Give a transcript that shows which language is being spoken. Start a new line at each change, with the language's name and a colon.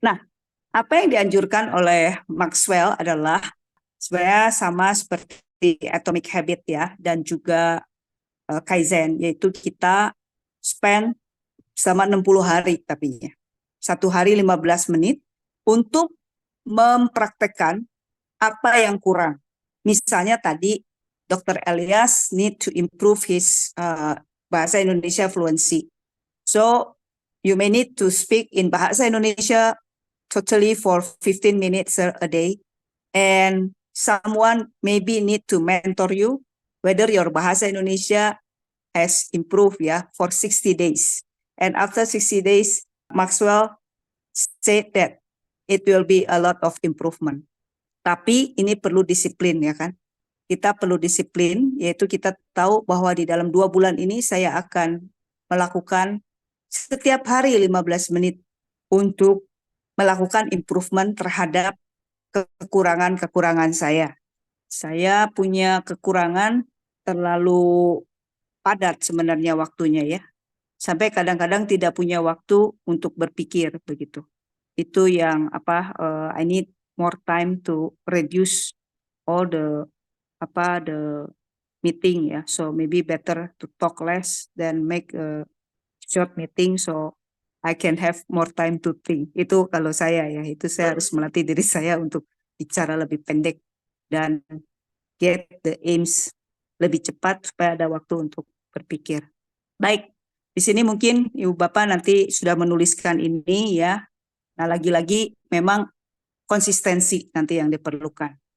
Indonesian: Nah, apa yang dianjurkan oleh Maxwell adalah sebenarnya sama seperti Atomic Habit ya, dan juga Kaizen, yaitu kita spend selama 60 hari tapi ya. 1 hari 15 menit untuk mempraktekkan apa yang kurang. Misalnya tadi Dr.
English: Elias need to improve his bahasa Indonesia fluency. So you may need to speak in bahasa Indonesia totally for 15 minutes a day, and someone maybe need to mentor you whether your bahasa Indonesia has improved ya for 60 days. And after 60 days, Maxwell said that it will be a lot of improvement.
Indonesian: Tapi ini perlu disiplin ya kan. Kita perlu disiplin, yaitu kita tahu bahwa di dalam 2 bulan ini saya akan melakukan setiap hari 15 menit untuk melakukan improvement terhadap kekurangan-kekurangan saya. Saya punya kekurangan terlalu padat sebenarnya waktunya ya. Sampai kadang-kadang tidak punya waktu untuk berpikir begitu. Itu yang
English: I need more time to reduce all the meeting ya. So maybe better to talk less than make a short meeting so I can have more time to think.
Indonesian: Itu kalau saya ya, itu saya harus melatih diri saya untuk bicara lebih pendek dan
English: get the aims
Indonesian: lebih cepat supaya ada waktu untuk berpikir. Baik, di sini mungkin Ibu Bapak nanti sudah menuliskan ini ya. Nah, lagi-lagi memang konsistensi nanti yang diperlukan.